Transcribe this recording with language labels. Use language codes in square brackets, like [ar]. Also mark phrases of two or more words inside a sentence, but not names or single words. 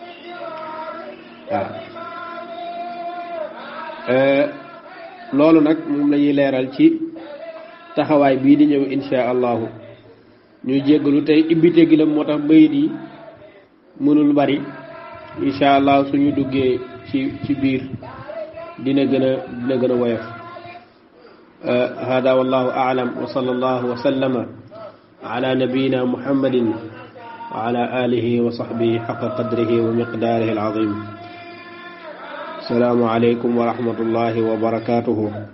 [wo] waaw loolu nag moom la ñuy leeral ci taxawaay bii di ñëw [ar] إن شاء الله [wo] ñuy jéggalu tey ibbite gi la moo tax bayit yi mënul bari [ar] إن شاء الله [wo] suñu duggee ci biir dina gën a woyof [ar] هذا والله أعلم وصلى الله وسلم على نبينا محمد وعلى آله وصحبه حق قدره ومقداره العظيم السلام عليكم ورحمة الله وبركاته.